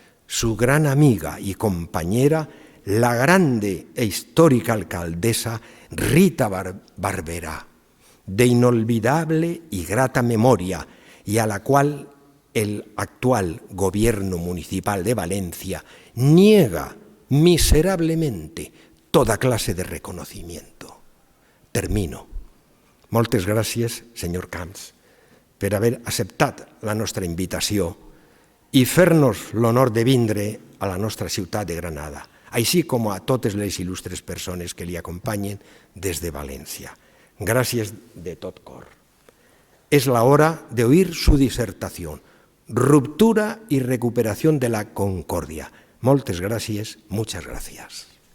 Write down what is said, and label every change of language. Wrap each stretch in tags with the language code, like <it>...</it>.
<es>Su gran amiga y compañera, la grande e histórica alcaldesa Rita Barberá, de inolvidable y grata memoria, y a la cual el actual gobierno municipal de Valencia niega miserablemente toda clase de reconocimiento. Termino.</es> <ca>Moltes gràcies, senyor Camps, per haver acceptat la nostra invitació i fer-nos l'honor de vindre a la nostra ciutat de Granada, així com a totes les il·lustres persones que li acompanyen des de València. Gràcies de tot cor.</ca> <es>Es la hora de oír su disertación, Ruptura y recuperación de la concordia.</es> <ca>Moltes gràcies,</ca> <es>muchas gracias.</es>